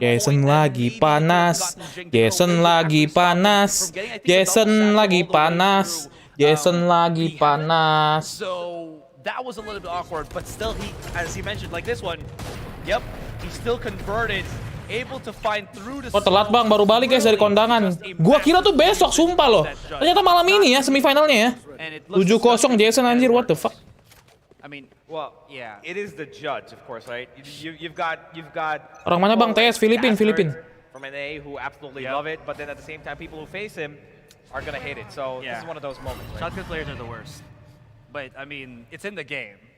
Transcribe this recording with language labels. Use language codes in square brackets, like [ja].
[id] Jason lagi panas. Jason lagi panas. Jason lagi panas. Jason lagi panas. [en] So that was a little bit awkward, but still he, as he mentioned, like this one, yep, he still converted. Able to find through the [id] telat bang, baru balik guys dari kondangan. Gua kira tuh besok, sumpah loh. Ternyata malam ini ya semifinalnya ya. [en] 7-0 Jason anjir, what the fuck. I mean, well, yeah, it is the judge, of course, right? You've got. [id] Orang mana bang? TS Filipin. [en] From NA who absolutely love it, but then at the same time, people who face him are gonna hate it. So this is one of those moments. Right? Shotgun players are the worst, but I mean, it's in the game.